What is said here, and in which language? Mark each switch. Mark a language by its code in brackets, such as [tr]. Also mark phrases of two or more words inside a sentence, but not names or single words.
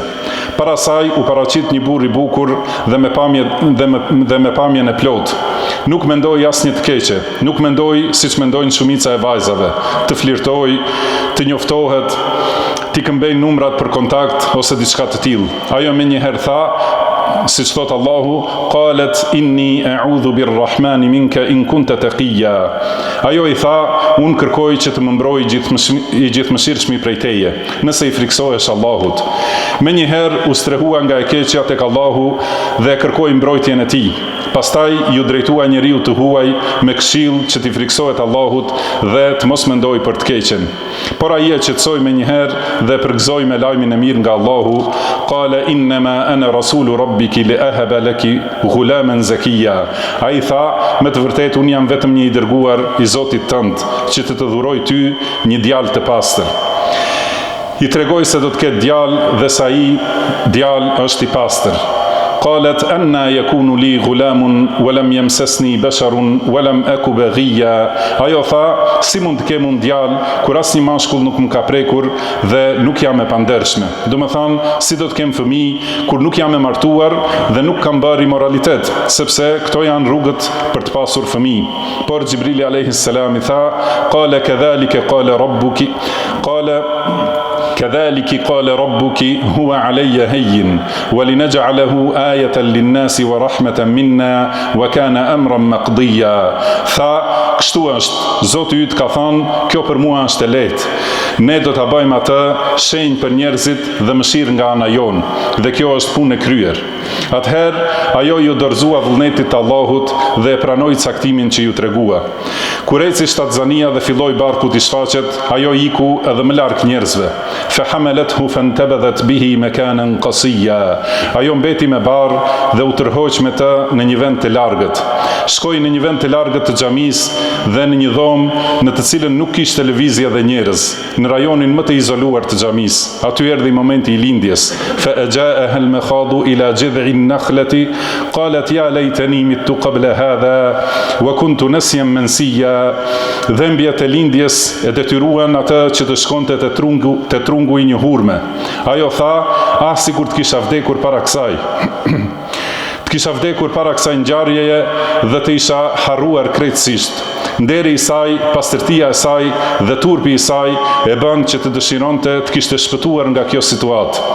[sq] Para saj u paraqit një burr i bukur dhe me pamjen e plot. Nuk mendoi asnjë të keqe, nuk mendoi siç mendojnë shumica e vajzave, të flirtoj, të njoftohet, t'i këmbejnë numrat për kontakt ose diçka të tillë. Ajo menjëherë tha, siç thot Allahu: [ar] "قالت إني أعوذ بالرحمن منك إن كنت تقيا." [sq] Ajo i tha: "Unë kërkoj që të më mbrojë i gjithëmshirshmi prej teje, nëse i friksohesh Allahut." Menjëherë u strehua nga e keqja tek Allahu dhe kërkoi mbrojtjen e tij. Pastaj ju drejtua njeriu të huaj me këshill që t'i friksohet Allahut dhe të mos mendoj për të keqen. Por ai e qetësoi menjëherë dhe përgëzoi me lajmin e mirë nga Allahu: [ar] "قال إنما أنا رسول ربك لأهب لك غلاما زكيا." [sq] Ai tha: "Me të vërtetë unë jam vetëm një i dërguar i Zotit tënd, që të dhuroj ty një djalë të pastër." I tregoi se do të ketë djalë dhe sa ai djalë është i pastër. [ar] قالت أنى يكون لي غلام ولم يمسسني بشر ولم أك بغيا. [sq] Ajo tha: "Si mund të kem un djalë kur asnjë mashkull nuk më ka prekur dhe nuk jam e pandershme?" Do të thonë, si do të kem fëmijë kur nuk jam e martuar dhe nuk kam bërë immoralitet, sepse këto janë rrugët për të pasur fëmijë. Por Xhibrili [ar] عليه السلام [sq] i tha: [ar] "قال كذلك قال ربك كذلك قال ربك هو علي هين ولنجعله آية للناس ورحمة منا وكان أمرا مقضيا." [sq] Tha, kështu është, Zoti yt ka thënë, kjo për mua është e lehtë. Ne do ta bëjmë atë shenjë për njerëzit dhe mëshirë nga ana jonë, dhe kjo është punë e kryer. Atëherë ajo ju dorëzua vullnetit të Allahut dhe e pranoi caktimin që ju tregua. Kur eci shtatzania dhe filloi barku t'i shfaqet, ajo iku edhe më larg njerëzve. [ar] فحملته فانتبذت به مكانا قصيا. [sq] Ajo mbeti me barr dhe u tërhoq me të në një vend të largët. Shkoi në një vend të largët të xhamisë dhe në një dhomë në të cilën nuk kishte lëvizje dhe njerëz, në rajonin më të izoluar të xhamisë. Aty erdhi momenti i lindjes. [ar] فأجاءها المخاض إلى جذع النخلة قالت يا ليتني مت قبل هذا وكنت نسيا منسيا. [sq] Dhembjet e lindjes e detyruan atë që të shkonte te trungu i një hurme. Ajo tha: "Ah, sikur të kisha vdekur para kësaj." të kisha vdekur para kësaj ngjarjeje dhe të isha harruar krejtësisht. Nderi i saj, pastërtia e saj dhe turpi i saj e bën që të dëshironte të kishte shpëtuar nga kjo situatë.